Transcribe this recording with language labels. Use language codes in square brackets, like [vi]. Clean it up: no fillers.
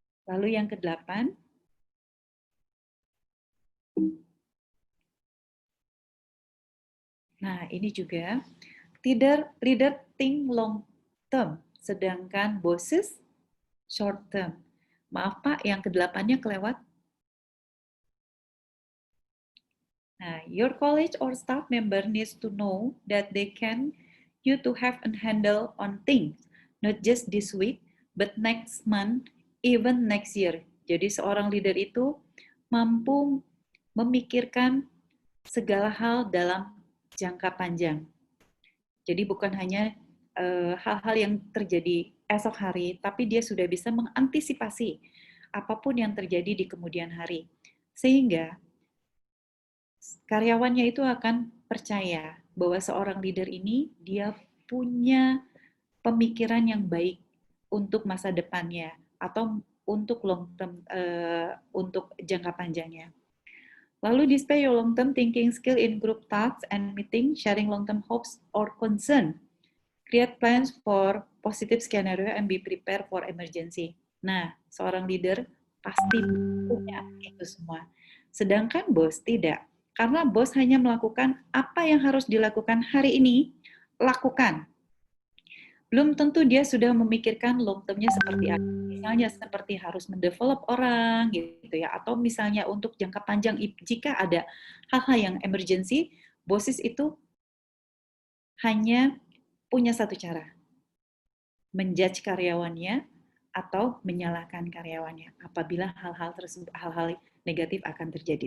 [id] Lalu yang ke-8, nah, ini juga [en] leader think long term, [id] sedangkan [en] bosses short term. [id] Maaf Pak, yang ke-8-nya kelewat. [en] Nah, your college or staff member needs to know that they can you to have a handle on things, not just this week, but next month, even next year. [id] Jadi seorang leader itu mampu memikirkan segala hal dalam jangka panjang. Jadi bukan hanya hal-hal yang terjadi esok hari, tapi dia sudah bisa mengantisipasi apapun yang terjadi di kemudian hari. Sehingga karyawannya itu akan percaya bahwa seorang leader ini dia punya pemikiran yang baik untuk masa depannya atau untuk long term, untuk jangka panjangnya. [en] Lalu display your long-term thinking skill in group tasks and meeting, sharing long-term hopes or concern. Create plans for positive scenario and be prepared for emergency. [id] Nah, seorang leader pasti punya itu semua. Sedangkan bos tidak. Karena bos hanya melakukan apa yang harus dilakukan hari ini, lakukan. Belum tentu dia sudah memikirkan long-term-nya seperti apa. Misalnya seperti harus mendevelop orang gitu ya, atau misalnya untuk jangka panjang jika ada hal-hal yang emergency, bosses itu hanya punya satu cara, menjudge karyawannya atau menyalahkan karyawannya apabila hal-hal negatif akan terjadi.